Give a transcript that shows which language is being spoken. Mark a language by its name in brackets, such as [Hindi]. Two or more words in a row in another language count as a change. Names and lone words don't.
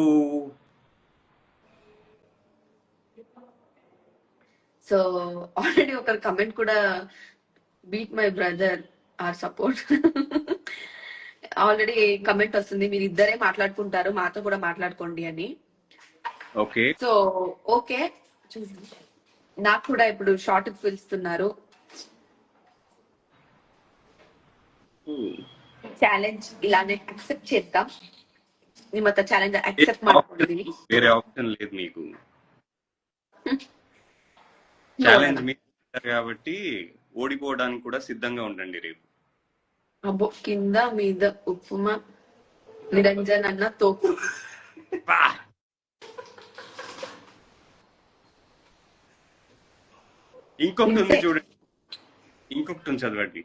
[English] So already ఒక comment కూడా, beat my brother or support. [Telugu] ఆల్రెడీ కమెంట్ వస్తుంది, మీరు ఇద్దరే మాట్లాడుకుంటారు, మాతో కూడా మాట్లాడుకోండి అని. ఓకే సో ఓకే, నాకు కూడా ఇప్పుడు షార్ట్ పిలుస్తున్నారు. [Kannada] ಚಾಲೆಂಜ್ ಇಲ್ಲಾನೆ ಅಕ್ಸೆಪ್ಟ್ చేద్దాం. ನಿಮ್ಮತ್ತ ಚಾಲೆಂಜ್ ಅಕ್ಸೆಪ್ಟ್ ಮಾಡ್ಕೊಂಡಿದೀನಿ. [Telugu] వేరే ఆప్షన్ లేదు మీకు. ఛాలెంజ్ మీకు కాబట్టి ఓడిపోవడానికి కూడా సిద్ధంగా ఉండండి రేపు. అబ్బో, కింద మీద ఉప్మా నిరంజన్ అన్న తోపు. ఇంకొకటి ఉంది చూడండి, ఇంకొకటి ఉంది చదవండి.